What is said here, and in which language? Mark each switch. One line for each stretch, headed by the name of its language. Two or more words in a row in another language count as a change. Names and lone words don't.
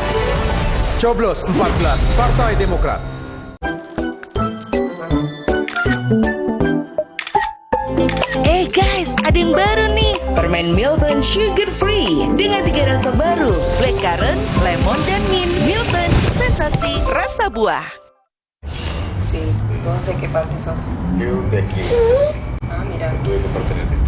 Indonesian: Coblos 14 Partai Demokrat. Guys, ada yang baru nih. Permen Milton Sugar Free dengan 3 rasa baru, blackcurrant, lemon, dan mint. Milton, sensasi rasa buah.
Spanish: Sí, vos de qué parte sos? Yo de aquí. Ah, mira. mira.
Indonesian: Due kementerian itu.